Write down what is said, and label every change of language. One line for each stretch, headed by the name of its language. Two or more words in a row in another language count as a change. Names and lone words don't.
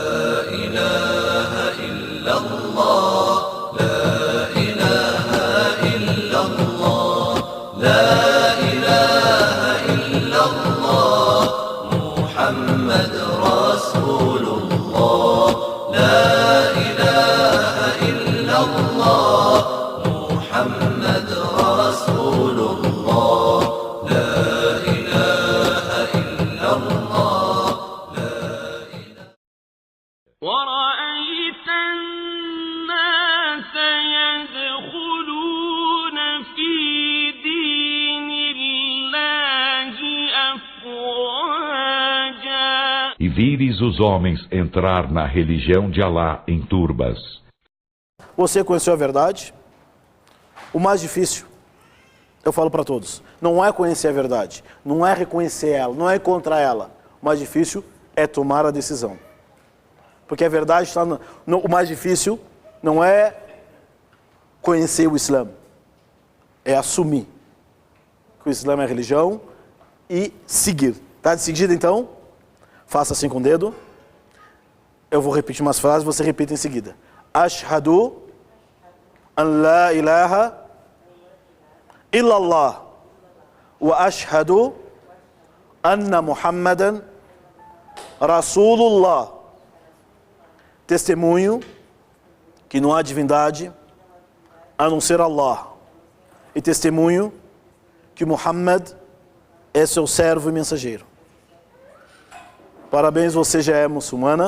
Arabic: إله إلا الله لا إله إلا الله لا إله إلا الله محمد رسول الله لا إله إلا الله محمد رسول الله لا إله إلا الله لا إله. ورأيت الناس يدخلون في دين الله أفواجا.
Portuguese: E vires os homens entrar na religião de Alá em turbas. Você conheceu a verdade? O mais difícil, eu falo para todos, não é conhecer a verdade, não é reconhecer ela, não é encontrar ela. O mais difícil é tomar a decisão. Porque a verdade está o mais difícil não é conhecer o Islã, é assumir que o Islã é a religião e seguir. Está decidido então? Faça assim com o dedo. Eu vou repetir umas frases, você repita em seguida.
Arabic: أشهد أن لا إله إلا الله وأشهد أن محمدا رسول الله.
Portuguese: Testemunho que não há divindade a não ser Allah. E testemunho que Muhammad é seu servo e mensageiro. Parabéns, você já é muçulmana.